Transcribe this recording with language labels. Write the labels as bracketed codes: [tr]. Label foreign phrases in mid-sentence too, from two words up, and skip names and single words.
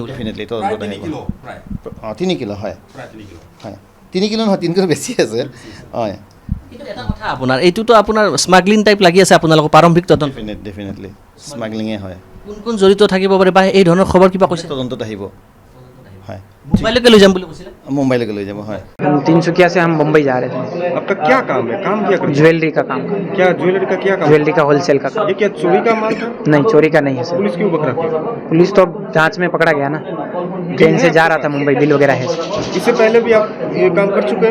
[as] ডেফিনেটলি তদন্তত আহিব। 3 কিলো হয়, 3 কিলো নহয়, 3 কিলো বেছি আছে। হয়, এটা কথা, আপোনাৰ এইটোতো আপোনাৰ স্মাগলিং টাইপ লাগি আছে আপোনালোকৰ প্ৰাৰম্ভিক তদন্ত? ডেফিনেটলি স্মাগলিঙে হয়। কোন জড়িত থাকিব পাৰে বা এই ধৰণৰ খবৰ কিবা কৈছে? তদন্তত আহিব। হয়, মুম্বাইলৈকে লৈ যাম বুলি কৈছিলে। मुंबईলৈকে লৈ যাব। হয়, [hi] हम तिनसुकिया से हम मुंबई जा रहे थे। आपका क्या काम है? काम क्या करते हैं? ज्वेलरी का काम। क्या ज्वेलरी का क्या काम? ज्वेलरी का होलसेल का काम। ये क्या चोरी का माल था? नहीं, चोरी का नहीं है सर। पुलिस क्यों पकड़ा? पुलिस तो जांच में पकड़ा गया ना। ट्रेन से जा रहा था मुंबई, बिल वगैरह है। इससे पहले भी आप ये काम कर चुके हैं?